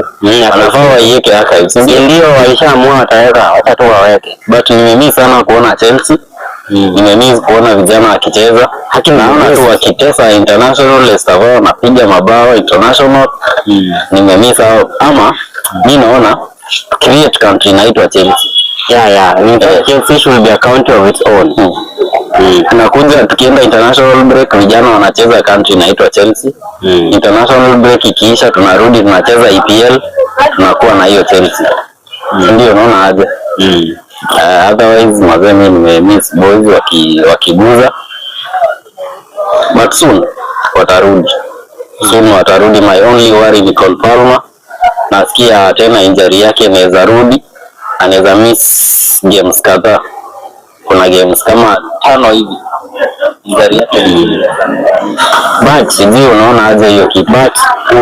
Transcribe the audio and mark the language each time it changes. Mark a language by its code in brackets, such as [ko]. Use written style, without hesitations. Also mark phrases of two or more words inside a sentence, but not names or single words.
[sw] Anafaa waiweke archives. Ndio walishaamua wataweka, watatu waweke. But nimemiss sana kuona Chelsea. Nimemiss kuona vijana wakicheza. Naona tu wakitesa international, Leicester wanapiga mabao international. Nimemiss hao. Ama mimi naona [en] create country [sw] inaitwa Chelsea. [en] Chelsea should be a country of its own. [sw] Tunakuja tukienda [en] international break, [sw] vijana wanacheza country inaitwa Chelsea. [en] International break [sw] ikiisha, tunarudi tunacheza EPL, tunakuwa na hiyo Chelsea. Ndio unaona aje? Otherwise mimi nimemiss boys wakiguza. But soon watarudi. [en] My only worry ni Cole Palmer. [sw] Nasikia tena injury yake inaweza rudi, anaweza [en] miss games [sw] kadhaa. Kuna games kama 5 hivi injury yake. But sijui unaona aje hiyo kibat.